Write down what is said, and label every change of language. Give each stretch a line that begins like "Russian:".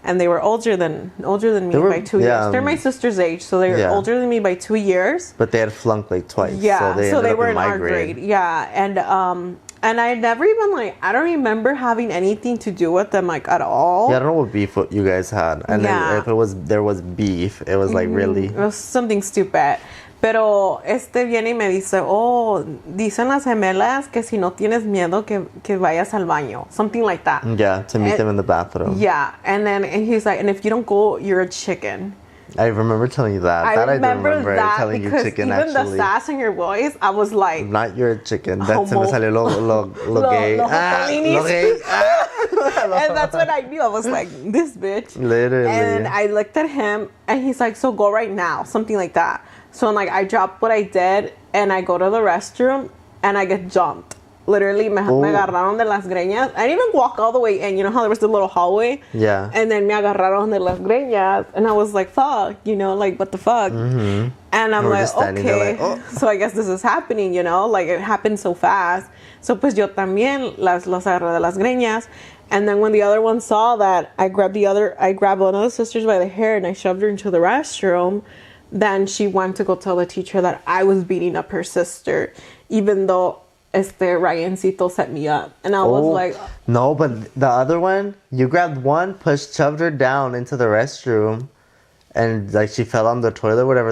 English: And they were older than me by 2 years. They're my sister's age, so they were older than me by 2 years. But they had flunked like twice. Yeah, so they were in our grade. Yeah, and I never even, I don't remember having anything to do with them, at all. Yeah, I don't know what beef you guys had. And then if there was beef, it was, really... It was something stupid.
Spanish: Pero viene y me dice, dicen las gemelas que si no tienes miedo que vayas al baño.
English: Something like that. Yeah, to meet them in the bathroom. Yeah, and he's like, and if you don't go, you're a chicken. I remember telling you that. I remember that telling you chicken, even actually. the sass in your voice, I was like... Not you're a chicken. That
Spanish: se me salió lo gay. Lo
English: gay. And that's when I knew. I was like, this bitch. Literally. And I looked at him, and he's like, so go right now. Something like that. So like, I dropped what I did, and I go to the restroom, and I get jumped. Literally,
Spanish: me agarraron de las greñas.
English: I didn't even walk all the way in. You know how there was the little hallway? Yeah. And then
Spanish: me agarraron de las greñas.
English: And I was like, fuck, you know, like, what the fuck? Mm-hmm. And I'm like, okay. Like, oh. So I guess this is happening, you know? Like, it happened so fast.
Spanish: So pues yo también los agarré de las greñas.
English: And then when the other one saw that, I grabbed one of the sisters by the hair and I shoved her into the restroom. Then she went to go tell the teacher that I was beating up her sister, even though Ryancito set me up. And I was like... No, but the other one, you grabbed one, shoved her down into the restroom, and like she fell on the toilet, whatever.